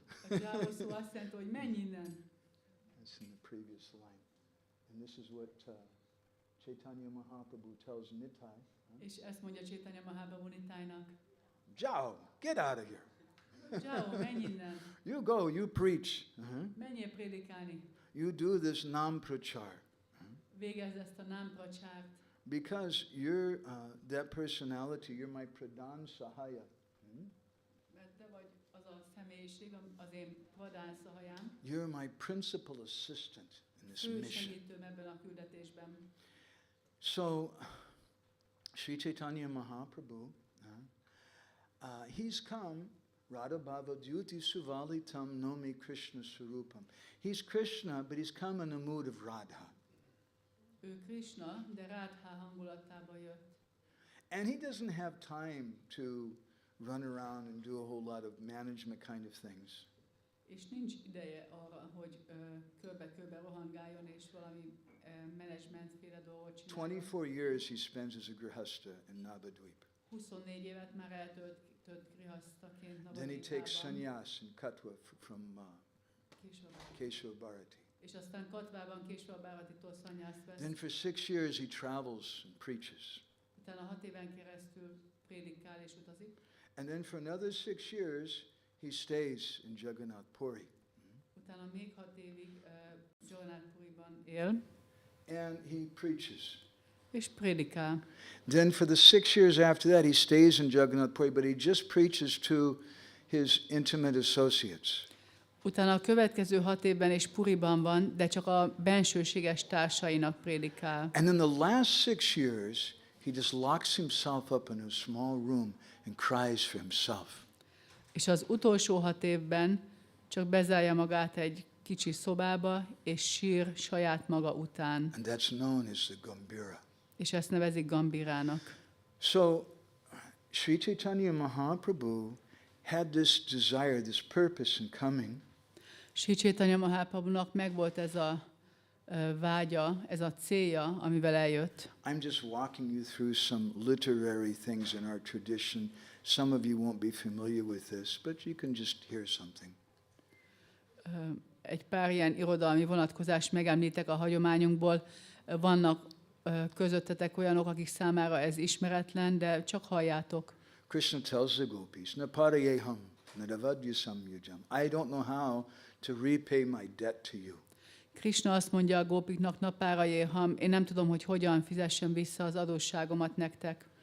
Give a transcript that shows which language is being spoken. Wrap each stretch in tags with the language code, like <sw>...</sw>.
<hu>A Jao szó azt jelenti, hogy menj innen.</hu> <en>That's in the previous line. And this is what Chaitanya Mahaprabhu tells Nitai.</en> <hu>És ezt mondja Chaitanya Mahaprabhu Nitájnak.</hu> <en>Jao, get out of here.</en> <hu>Ciao, menj innen.</hu> <en>You go, you preach.</en> <hu>Menjél prédikálni.</hu> <en>You do this nam prachar.</en> <hu>Végezz ezt a nám pracsárt.</hu> <en>Because you're that personality, you're my pradhan sahaya.</en> <hu>Mert te vagy az a személyiség, az én pradán szahajám.</hu> <en>You're my principal assistant in this mission.</en> <hu>Segítőm ebben a küldetésben.</hu> <en>So, Sri Chaitanya Mahaprabhu, he's come,</en> <sa>Radha Bhava Dyuti Suvalitam Nomi Krishna Surupam.</sa> <en>He's Krishna, but he's come in the mood of Radha.</en> <hu>Ő Krishna, de Rádhá hangulatában jött.</hu> <en>And he doesn't have time to run around and do a whole lot of management kind of things.</en> <hu>És nincs ideje arra, hogy körbe-körbe rohangáljon és valami menedzsmentféle dolgot csináljon.</hu> <en>24 years he spends as a grihasta in Navadvip.</en> <hu>24 évet már eltöltött grihasztaként</hu> <en>Then he takes</en> <hu>Navadvipában.</hu> <en>sannyas in Katwa from Keshav Bharati.</en> <hu>És aztán Katvában Késva Báratitól szanyászt vesz.</hu> <en>Then for 6 years he travels and preaches.</en> <hu>Utána 6 éven keresztül prédikál és utazik.</hu> <en>And then for another 6 years he stays in Jagannath Puri.</en> <hu>Utána még 6 évig Jagannath Puriban él.</hu> <en>And he preaches.</en> <hu>És prédikál.</hu> <en>Then for the 6 years after that he stays in Jagannath Puri, but he just preaches to his intimate associates.</en> <hu>Utána a következő 6 évben is Puriban van, de csak a bensőséges társainak prédikál.</hu> <en>And then the last 6 years, he just locks himself up in a small room and cries for himself.</en> <hu>És az utolsó 6 évben csak bezárja magát egy kicsi szobába, és sír saját maga után.</hu> <en>And that's known as the Gambhira.</en> <hu>És ezt nevezik Gambirának.</hu> <en>So, Sri Chaitanya Mahaprabhu had this desire, this purpose in coming.</en> <hu>Sri Chaitanya Mahaprabhunak megvolt ez a vágya, ez a célja, amivel eljött.</hu> <en>I'm just walking you through some literary things in our tradition. Some of you won't be familiar with this, but you can just hear something.</en> <hu>Egy pár ilyen irodalmi vonatkozást megemlítek a hagyományunkból. Vannak közöttetek olyanok, akik számára ez ismeretlen, de csak halljátok.</hu> <en>Krishna tells the gopis,</en> <sa>Naparayeham, Nadavadyasam yujam.</sa> <en>I don't know how to repay my debt to you.</en> <hu>Krishna azt mondja a gópiknak, Napárajéham, én nem tudom, hogy hogyan fizessem vissza az adósságomat nektek.</hu>